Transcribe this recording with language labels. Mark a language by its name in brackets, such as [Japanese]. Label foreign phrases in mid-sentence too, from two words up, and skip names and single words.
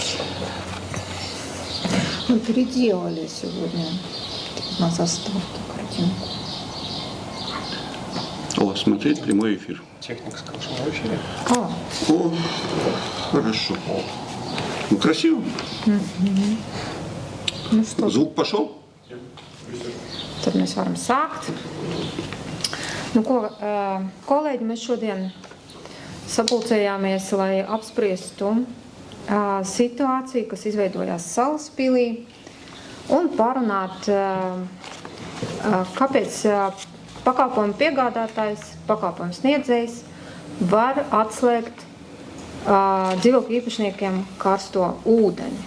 [Russian] Мы переделали сегодня на заставке картинку. О, смотреть прямой эфир. Техника, скажем, в эфире. О, хорошо. Ну, красиво. Nu, что? Звук пошел? [Latvian] Tad mēs varam sākt. Nu, ko, kolēģi, mēs šodien sapulcējāmies, lai apspriestu situāciju, kas izveidojās Salaspilī, un parunāt, kāpēc pakalpojumu piegādātājs, pakalpojumu sniedzējs var atslēgt dzīvokļu īpašniekiem karsto ūdeni.